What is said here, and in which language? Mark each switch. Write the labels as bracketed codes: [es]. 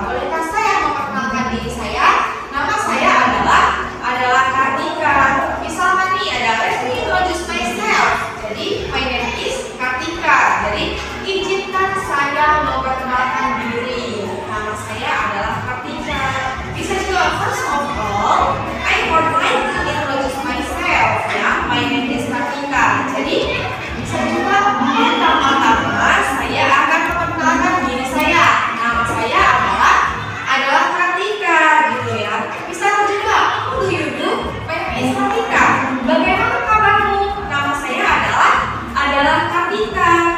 [id] Bolehkah saya memperkenalkan diri saya? Nama saya adalah Kartika. Misalkan nih ada [en] let me introduce myself. [id] Jadi [en] my name is Kartika. [id] Jadi izinkan saya memperkenalkan diri. Nama saya adalah Kartika. Bisa juga [en] first of all, I would like to introduce myself ya. My name is Kartika. [id] Jadi bisa juga pertama-tama saya akan memperkenalkan diri saya. Nama saya adalah Kartika gitu ya. Bisa juga [en] who do you do? My name is Kartika. [id] Bagaimana kabarmu? Nama saya adalah Kartika.